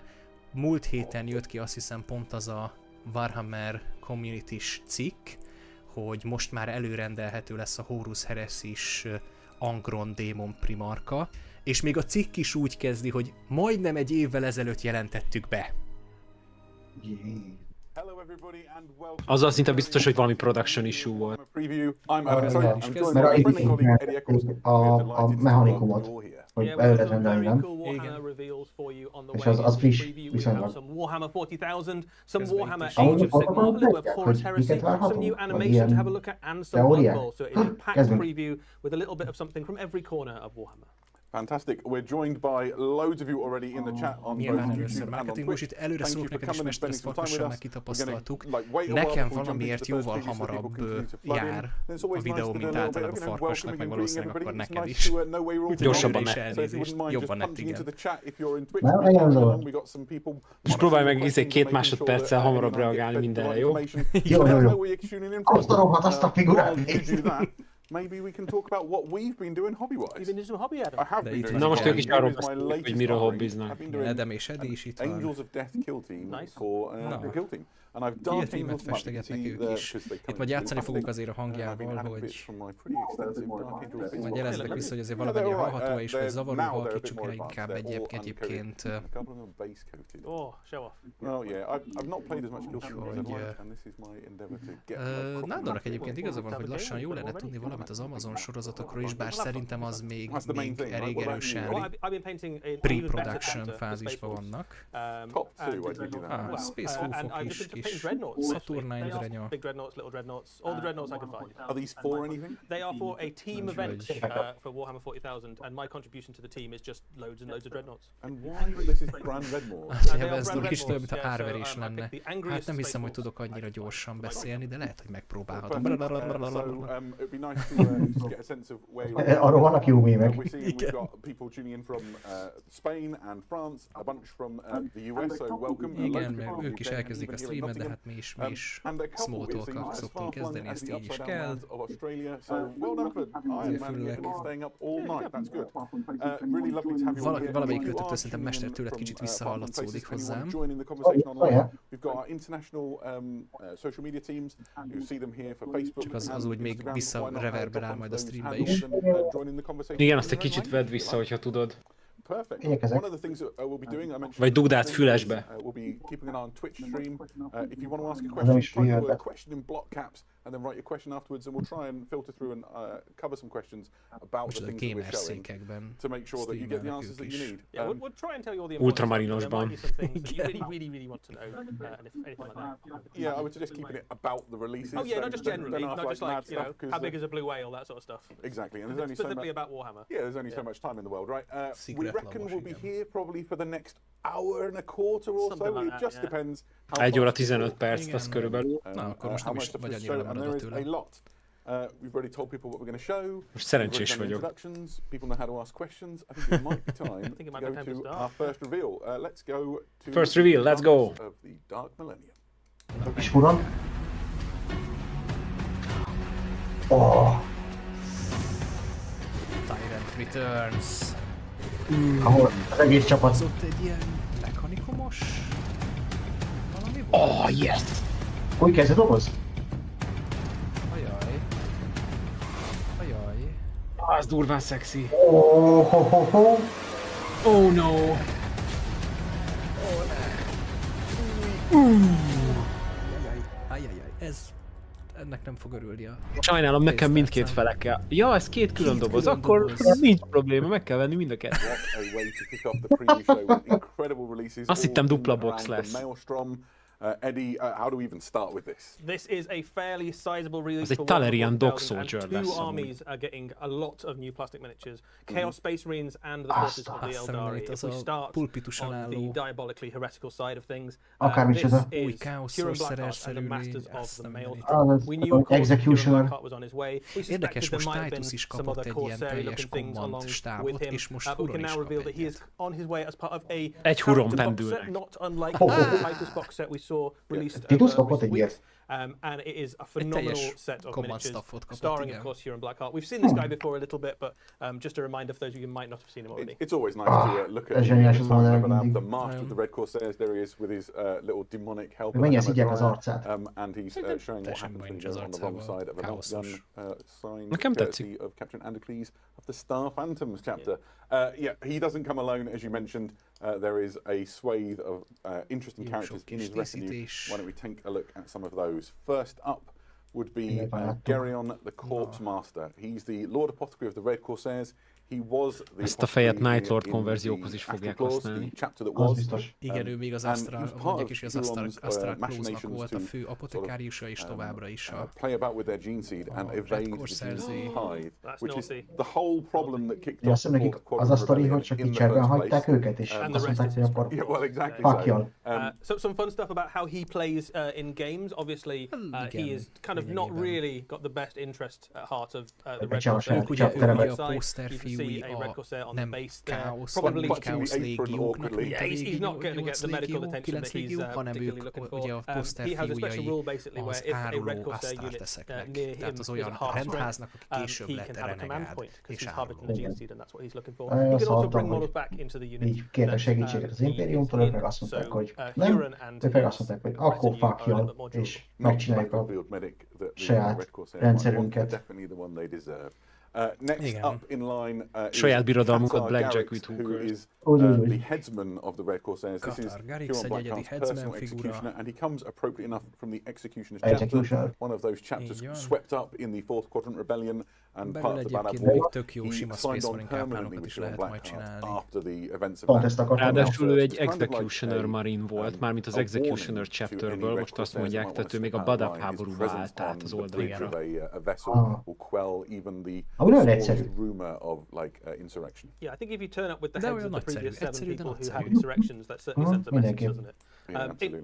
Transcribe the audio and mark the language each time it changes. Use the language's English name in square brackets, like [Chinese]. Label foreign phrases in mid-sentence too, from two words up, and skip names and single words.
[Hungarian] Múlt héten jött ki azt hiszem pont az a Warhammer Community-s cikk, hogy most már előrendelhető lesz a Horus Heresy-s Angron Démon Primarka, és még a cikk is úgy kezdi, hogy majdnem egy évvel ezelőtt jelentettük be. Azzal szinte biztos, hogy valami [English] production issue [Hungarian] volt. Mert a mechanikumot, hogy előre rendelni, nem? És az friss viszonylag. Ahhoz hogy miket várhatunk? Vagy ilyen teóriák? Kezdünk. [English] Fantastic. We're joined by loads of you already in the chat on both [Hungarian] Nyilván [English] YouTube [Hungarian] először [English] and on [Hungarian] marketing [English] Twitch. [Hungarian] bullshit, előre [English] Thank you [Hungarian] szólok [English] for [Hungarian] neked is, [English] coming and [Hungarian] Mester [English] spending some [Hungarian] Spark, [English] time [Hungarian] lassan [English] with us. [Hungarian] megkitapasztaltuk. [English] We're gonna, wait a [Hungarian] Nekem [English] while before we jump [Hungarian] valamiért [English] into the first [Hungarian] jóval [English] pages so people [Hungarian] hamarabb [English] can continue to plug in. [Hungarian] jár [English] And it's always [Hungarian] a videó, [English] nice to do [Hungarian] mint [English] a little bit [Hungarian] általában [English] of, [Hungarian] Farkasnak, meg [English] welcoming and [Hungarian] valószínűleg [English] greeting [Hungarian] akkor [English] everybody. It's [Hungarian] neked [English] nice [Hungarian] is. [English] to know where you're all [Hungarian] Úgyhogy Gyorsabban előre is megy. [English] So if you [Hungarian] elnézést, [English] wouldn't mind just [Hungarian] jobban lett, [English] punching into [Hungarian] igen. [English] the chat if you're in Twitch. [Hungarian] Nem, [English] we're [Hungarian] nagyon [English] along. [Hungarian] dolog. [English] We got some people. [Hungarian] Most próbálj meg 2 másodperccel hamarabb reagálni mindenre, jó? Jó. Azt a rohadt, azt a figurát. [English] Maybe we can talk about what we've been doing hobby-wise. You've been doing some hobby, Adam. I have [Hungarian] De [English] been [Hungarian] itt [English] doing [Hungarian] van Na most igen. ők is [English] Here [Hungarian] arról [English] is my [Hungarian] beszélnek, hogy [English] latest [Hungarian] miről [English] offering. [Hungarian] hobbiznak. [English] I've been doing [Hungarian] Edem és Edi is itt van. [English] Angels of Death Kill Team Nice. for the Kill Team. And I've [Hungarian] Kill [English] done [Hungarian] Teamet festegetnek ők is. Itt majd játszani fogunk azért a hangjával, hogy majd jeleznek vissza, hogy azért valamennyire hallható és hogy zavaró halkítsuk el inkább egyébként. [English] Oh, show off. Well, yeah, I've not played as much Kill Team as I'd like, and this is my endeavor to get [Hungarian] Nádornak egyébként igaza van, hogy lassan jó lenne tudni valamit az Amazon sorozatokról is, bár szerintem az még elég erősen pre-production fázisban vannak. [English] Top 2, I give you that. [Hungarian] Space Wolfok is kis Saturnine drenya. [English] Big dreadnoughts, little dreadnoughts, all the dreadnoughts I could find. Are these for anything? They are for a team event for Warhammer 40,000, and my contribution to the team is just loads and loads of dreadnoughts. And why this is Grand Redmore? [Hungarian] Ez a kis több, mint a árverés lenne. Hát nem hiszem, hogy tudok annyira gyorsan beszélni, de lehet, hogy megpróbálhatom. [English] It'd be nice to just get a sense of where you're [Hungarian] Arról vannak jó mémek. [English] We're seeing we've got people tuning in from Spain and France, a bunch from the US, so welcome. [Hungarian] Igen, mert ők is elkezdik a streamet, de hát mi is [English] small talk- [Hungarian] kal szoktunk kezdeni, ezt így is kell. Valamelyik őtöktől szerintem Mester tőled kicsit visszahallatszódik hozzám. Csak az úgy még visszareverberál majd a streambe is. Igen, azt egy kicsit vedd vissza, hogyha tudod. [English] Perfect. [Hungarian] Igyekezek. [English] One of the things that we'll be doing, I mentioned, [Hungarian] Vagy dugd át fülesbe. [English] We'll be keeping an eye on Twitch stream. If you want to ask a question, type the word question in block caps, and then write your question afterwards, and we'll try and filter through and cover some questions about the things that we're showing to make sure that you get the answers that you need. Yeah, we'll try and tell you all the [Hungarian] Ultramarinosban. [English] you really want to know, and if anything like that. Yeah, I would suggest keeping it about the releases. Oh yeah, not just generally, don't not just mad like, you know, stuff, how big is a blue whale, that sort of stuff. Exactly, and there's only so much. Specifically about Warhammer. Yeah, there's only so much time in the world, right? We reckon we'll be [Hungarian] igen. [English] here probably for the next hour and a quarter or Something so. like It that, just yeah. depends how [Hungarian] 1 óra much 15 perc, Igen. az körülbelül. Na, akkor most [English] how [Hungarian] nem is [English] much [Hungarian] vagy [English] to [Hungarian] annyira [English] show, and there [Hungarian] lemaradva [English] is a [Hungarian] tőle. [English] lot. We've already told people what we're going to show. [Hungarian] Most szerencsés [English] We've done [Hungarian] vagyok. [English] introductions. People know how to ask questions. I think it might be time it to might be go time to to start. our first reveal. Let's go to First reveal, let's go. of the Dark Millennium. [Hungarian] És uram. Oh, [English] Tyrant Returns. [Hungarian] ahol az egész csapat. Az ott egy ilyen mechanikumos valami volt? [English] Oh, yes! [Hungarian] Úgy kezd a doboz? Ajaj. Ajaj. Az durván szexi. [English] Oh, ho, ho, ho. Oh no! [Hungarian] Ajajaj. Ennek nem fog örülni a... Sajnálom, nekem mindkét fele kell. Ja, ez két külön doboz, külön akkor doboz. nincs probléma, meg kell venni mind a kettőt. [English] What a way to kick off the preview show with incredible releases. [Hungarian] Azt hittem [English] all [Hungarian] dupla [English] in [Hungarian] box [English] around the [Hungarian] lesz. [English] Maelstrom. Eddie, how do we even start with this? This is a fairly sizable release. [Hungarian] Az egy [English] for [Hungarian] Talarian [English] Warhammer [Hungarian] Dog [English] 4000, [Hungarian] Soldier [English] and two [Hungarian] lesz amúgy. [English] armies are getting a lot of new plastic miniatures. Chaos Space Marines and the forces of the [Hungarian] Azt [English] Eldari. [Hungarian] hiszem, [English] If [Hungarian] hogy [English] we [Hungarian] az a [English] start [Hungarian] pulpituson [English] on the [Hungarian] álló [English] diabolically heretical side of things, [Hungarian] Akármicsoda. [English] this [Hungarian] Új [English] is [Hungarian] Chaos [English] Kieran [Hungarian] Sorcerer [English] Blackheart and the [Hungarian] szerű [English] Masters [Hungarian] lény, [English] of [Hungarian] azt [English] the [Hungarian] nem [English] Maelstrom. We knew, of course, Kieran Executioner. Blackheart was on his way. We [Hungarian] Érdekes, [English] suspected there [Hungarian] most [English] might have [Hungarian] Titus [English] been [Hungarian] is [English] some [Hungarian] kapott [English] other [Hungarian] egy ilyen [English] Corsair [Hungarian] teljes [English] looking things [Hungarian] command [English] along with [Hungarian] stábot, [English] him, [Hungarian] és most [English] but we [Hungarian] Huron [English] can [Hungarian] is [English] now [Hungarian] kap [English] reveal that he is [Hungarian] egyet. [English] on his way as part of a [Hungarian] Egy Huron [English] character box [Hungarian] pendülnek. [English] set, not unlike the Titus box set we saw released [Hungarian] Titus [English] over [Hungarian] kapott [English] recent [Hungarian] egy [English] weeks. [Hungarian] ilyet. [English] And it is a phenomenal [Hungarian] teljes [English] set of [Hungarian] command [English] miniatures, [Hungarian] staffot kapott, [English] starring, [Hungarian] igen. [English] of course, Kieran Blackheart. We've seen this guy before a little bit, but just a reminder for those of you who might not have seen him already. It's always nice to look at [Hungarian] Ez [English] the [Hungarian] zseniális [English] time [Hungarian] modell [English] of [Hungarian] mindig. [English] the master of the Red Corsairs. There he is with his little demonic helper. [Hungarian] Mennyire szidják az arcát. [English] And he's showing what [Hungarian] Teljesen [English] happens when [Hungarian] nincs [English] you [Hungarian] az [English] go on the wrong [Hungarian] arcával, [English] side of a melt gun [Hungarian] káoszos. [English] sign, [Hungarian] Nekem [English] courtesy [Hungarian] tetszik. [English] of Captain Andocles of the Star Phantoms chapter. Yeah, he doesn't come alone, as you mentioned. There is a swathe of interesting [Hungarian] Jó [English] characters [Hungarian] sok [English] in [Hungarian] kis [English] his retinue. [Hungarian] díszítés. [English] Why don't we take a look at some of those? First up, would be Geryon the Corpse Master. He's the Lord Apothecary of the Red Corsairs. He was the [Hungarian] Ezt a fejet Night Lord konverziókhoz is fogják használni. Az biztos. Igen, ő még az Astral, mondják is, hogy az Astral Clause-nak volt a fő apotekáriusa, és továbbra is a Red Corsairs-i. Ja, azt nekik az a sztori, hogy csak így cserben hagyták őket, és azt mondták, hogy akkor fuck. [English] Some fun stuff about how he plays in games. Obviously, he is kind of not really got the best interest at heart of the Red Corsairs. [Hungarian] Ugye ő a poszterfiúi a nem káosz, nem káosz légióknak, mint a régi 8 légió, 9 légió, hanem ők ugye a poszterfiújai az áruló asztárteszeknek. Tehát az olyan rendháznak, aki később lett renegád és áruló. Azt hallottam, hogy így kértek segítséget az Impériumtól, ők meg azt mondták, hogy nem, ők meg azt mondták, hogy akkor [English] fuck you, [Hungarian] és megcsináljuk a saját rendszerünket. [English] Next up in line [Hungarian] saját birodalmunkat [English] Blackjack with hookers. The headsman of the Red Corsairs. This is Huron Blackheart's personal executioner, and he comes appropriately enough from the Executioner's chapter, one of those chapters swept up in the Fourth Quadrant Rebellion and part of the Bad War. He signed on permanently with Huron Blackheart after the events of that. [Hungarian] Ráadásul ő egy Executioner Marine volt, mármint az Executioner chapterből, most azt mondják, tehát ő még a Badab háborúba állt át az oldalra. Nagyon egyszerű. [English] Yeah, I think if you turn up with the heads of the previous 7 people who have insurrections, that certainly sends a message, doesn't it?